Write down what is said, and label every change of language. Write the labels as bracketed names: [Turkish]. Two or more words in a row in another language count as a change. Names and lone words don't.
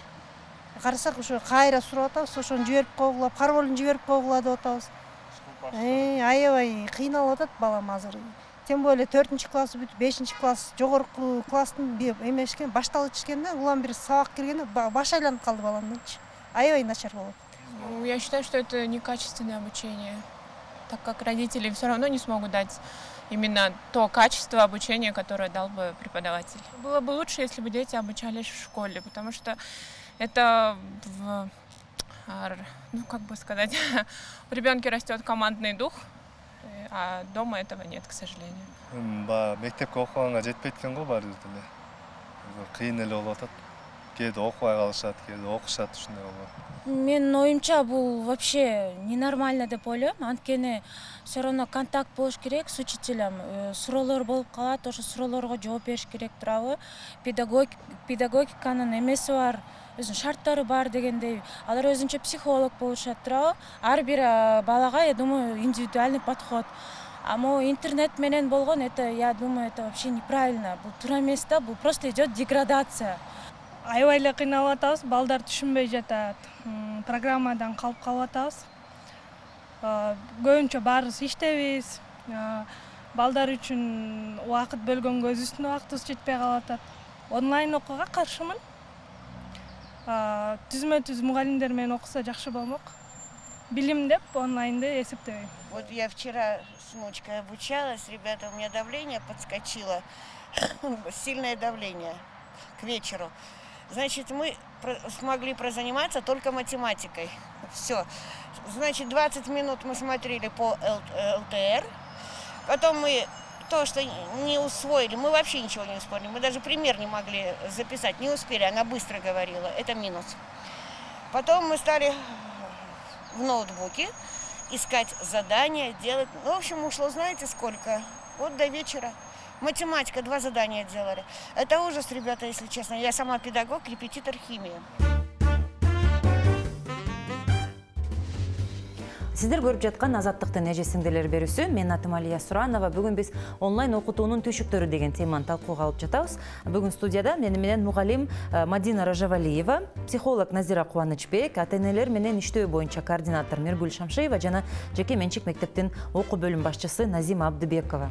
[Kyrgyz] Карасак ошо кайра сурап атабыз, ошону жиберип койгула, паролун жиберип койгула деп атабыз. Аябай кыйналып атат балам азыр. [Russian] Тем более [Kyrgyz] 4-класс бүтүп 5-класс жогорку класстын эмешкен, башталгычкен да, улам бир сабак киргенде баш айланып калды баламдынчы. Аябай начар болот. [Russian] Я считаю, что это некачественное обучение, так как родители все равно не смогут дать именно то качество обучения, которое дал бы преподаватель. Было бы лучше, если бы дети обучались в школе, потому что это, как бы сказать, у ребенка растет командный дух, а дома этого нет, к сожалению. [Kyrgyz] Мектепке окуганга жетпейт экен го баары эле. Кыйын эле болуп атат. Кээде окубай калышат, кээде окушат, ушундай болот. Менин оюмча бул вообще ненормально деп ойлойм. [Russian] Анткени все равно контакт [Kyrgyz] болуш керек [Russian] с учителем. [Kyrgyz] Суроолор болуп калат, ошо суроолорго жооп бериш керек турабы. Педагогиканын эмеси бар, өзүнүн шарттары бар дегендей. Алар өзүнчө психолог болушат турабы. Ар бир балага, [Russian] я думаю, индивидуальный подход. [Kyrgyz] А интернет менен болгон, [Russian] это, я думаю, это вообще неправильно. [Kyrgyz] Бул туура эмес да, бул [Russian] просто идет деградация. [Kyrgyz] Аябай эле кыйналып атабыз, балдар түшүнбөй жатат. Программадан калып атабыз. Көбүнчө баарыбыз иштебиз. Балдар үчүн убакыт бөлгөнгө өзүбүздүн убактыбыз жетпей калып атат. Онлайн окууга каршымын. Түзмө-түз мугалимдер менен окуса жакшы болмок. Билим деп онлайнды эсептебейм. [Russian] Вот я вчера с внучкой обучалась, ребята, у меня давление подскочило, сильное давление к вечеру. Значит, мы смогли прозаниматься только математикой. Все. Значит, 20 минут мы смотрели по ЛТР. Потом мы то, что не усвоили, мы вообще ничего не усвоили. Мы даже пример не могли записать, не успели, она быстро говорила. Это минус. Потом мы стали в ноутбуке искать задания, делать. В общем, ушло, знаете, сколько? Вот до вечера. Математика, 2 задания делали. Это ужас, ребята, если честно. Я сама педагог, репетитор химии. [Kyrgyz] Сиздер көрүп жаткан Азаттыктын эже сиңдилер берүүсү. Мен атым Алия Суранова. Бүгүн биз онлайн окутуунун түйшүктөрү деген теманы талкууга алып жатабыз. Бүгүн студияда менен мугалим Мадина Ражавалиева, психолог Назира Кубанычбек, ата-энелер менен иштөө боюнча координатор Миргүл Шамшиева жана жеке менчик мектептин окуу бөлүм башчысы Назима Абдыбекова.